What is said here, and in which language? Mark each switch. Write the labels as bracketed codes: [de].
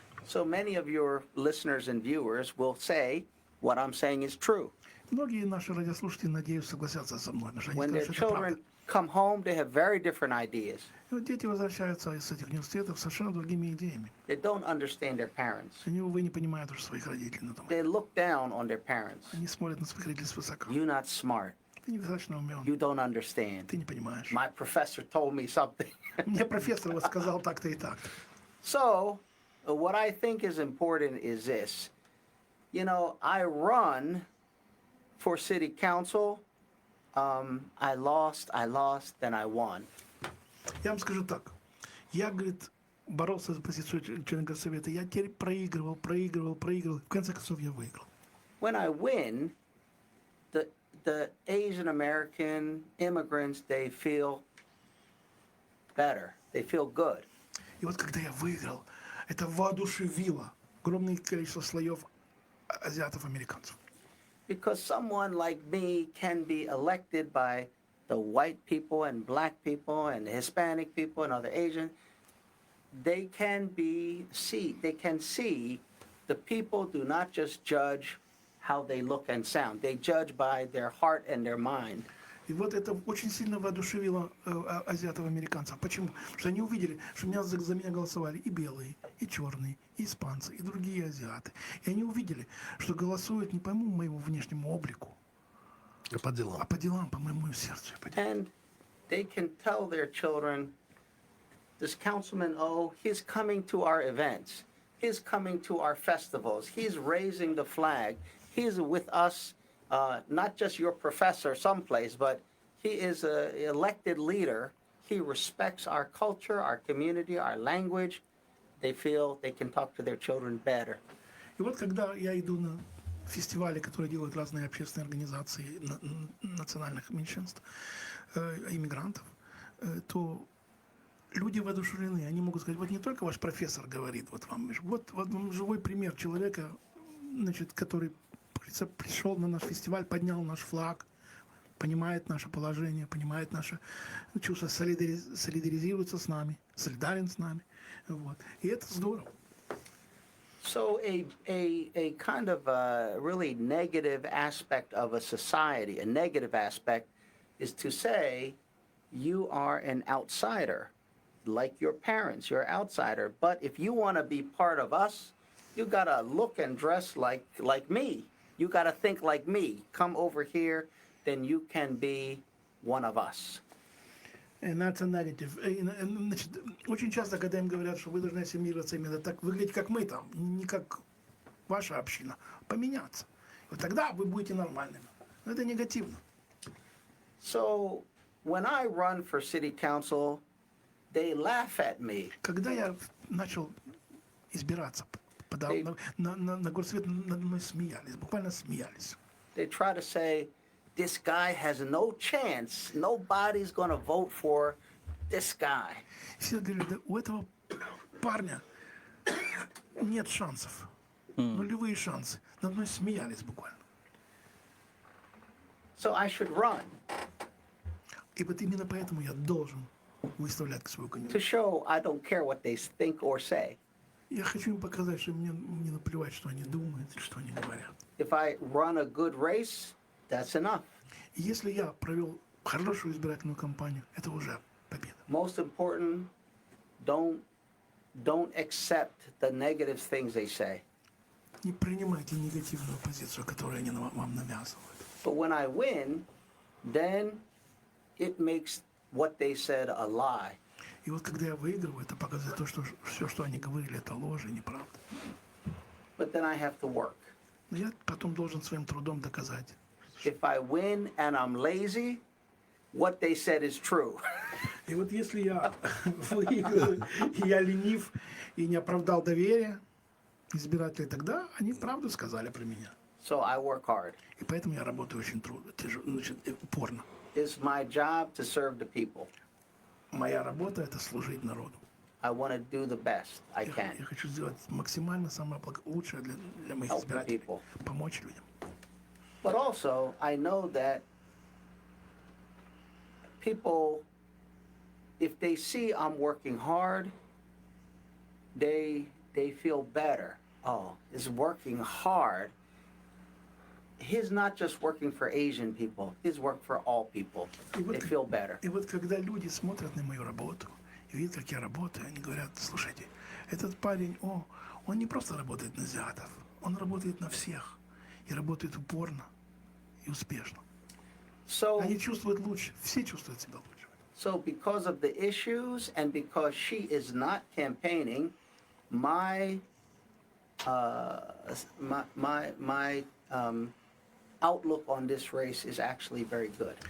[en] So many of your listeners and viewers will say, what I'm saying is true. [ru] Многие наши радиослушатели, надеюсь, согласятся со мной, потому что [en] When [ru] они [en] their [ru] скажут, что это правда. [en] children come home, they have very different ideas. [ru] И вот дети возвращаются из этих университетов с совершенно другими идеями. [en] They don't understand their parents. [ru] Они, увы, не понимают уже своих родителей. [en] They look down on their parents. [ru] Они смотрят на своих родителей свысока. [en] You're not smart. [ru] Ты недостаточно умен. [en] You don't understand. [ru] Ты не понимаешь. [en] My professor told me something. [ru] Мне профессор вот сказал так-то и так. [en] So, what I think is important is this. You know, I run for city council. I lost, then I won. [ru] Я вам скажу так. Я, говорит, боролся за позицию члена горсовета. Я теперь проигрывал. В конце концов, я выиграл. [en] When I win, the Asian American immigrants, they feel better. They feel good. [ru] И вот когда я выиграл, это воодушевило огромное количество слоев азиатов-американцев. [en] Because someone like me can be elected by the white people and black people and the Hispanic people and other Asian, they can see the people do not just judge how they look and sound. They judge by their heart and their mind. [ru] И вот это очень сильно воодушевило азиатов-американцев. Почему? Потому что они увидели, что за меня голосовали и белые, и черные, и испанцы, и другие азиаты. И они увидели, что голосуют не по моему внешнему облику, А по делам. а по делам, по моему сердцу. [en] And they can tell their children, this Councilman O, he's coming to our events. He's coming to our festivals. He's raising the flag. He's with us, not just your professor someplace, but he is an elected leader. He respects our culture, our community, our language. They feel they can talk to their children better. [ru] И вот когда я иду на фестивали, которые делают разные общественные организации национальных меньшинств, иммигрантов, то люди воодушевлены. Они могут сказать, вот не только ваш профессор говорит, вот вам вам живой пример человека, значит, который пришел на наш фестиваль, поднял наш флаг, понимает наше положение, понимает наше чувство, солидаризируется с нами, солидарен с нами. Вот. И это здорово. [en] So a kind of a really negative aspect of a society, a negative aspect, is to say you are an outsider, like your parents, you're an outsider. But if you want to be part of us, you got to look and dress like me. You got to think like me. Come over here, then you can be one of us. And that's a negative. [ru] Значит, очень часто, когда им говорят, что вы должны ассимилироваться именно так, выглядеть как мы там, не как ваша община, поменяться. Вот тогда вы будете нормальными. Но это негативно. [en] So when I run for city council, they laugh at me. [ru] Когда я начал избираться, на горсовет над мной смеялись, буквально смеялись. [en] They try to say, this guy has no chance. Nobody's going to vote for this guy. [ru] Все говорят, да, у этого парня нет шансов. Нулевые шансы. Над мной смеялись буквально. [en] So I should run [ru] И вот именно поэтому я должен выставлять свою [en] to [ru] кандидатуру. [en] show I don't care what they think or say. [ru] Я хочу им показать, что мне не наплевать, что они думают, что они говорят. [en] If I run a good race, that's enough. [ru] И если я провел хорошую избирательную кампанию, это уже победа. [en] Most important, don't accept the negative things they say. [ru] Не принимайте негативную позицию, которую они вам навязывают. [en] But when I win, then it makes what they said a lie. [ru] И вот когда я выигрываю, это показывает то, что все, что они говорили, это ложь и неправда. [en] But then I have to work. [ru] Но я потом должен своим трудом доказать. [en] If I win and I'm lazy, what they said is true. [ru] И вот если я выиграю, и я ленив, и не оправдал доверие избирателей, тогда они правду сказали про меня. [en] So I work hard. [ru] И поэтому я работаю очень трудно, значит, упорно. [en] It's my job to serve the people. [ru] Моя работа – это служить народу. [en] I want to do the best I [ru] Я [en] can. [ru] хочу сделать максимально самое лучшее для моих [en] Help the [ru] избирателей, [en] people. [ru] помочь людям. [en] But also, I know that people, if they see I'm working hard, they feel better. Oh, he's working hard. He's not just working for Asian people. He's working for all people. They feel better. [ru] И вот когда люди смотрят на мою работу и видят, как я работаю, они говорят, слушайте, этот парень, он не просто работает на азиатов, он работает на всех. И работает упорно и успешно. [en] So, [ru] Они чувствуют лучше, все чувствуют себя лучше. [en] so because of the issues and because she is not campaigning, my outlook on this race is actually very good.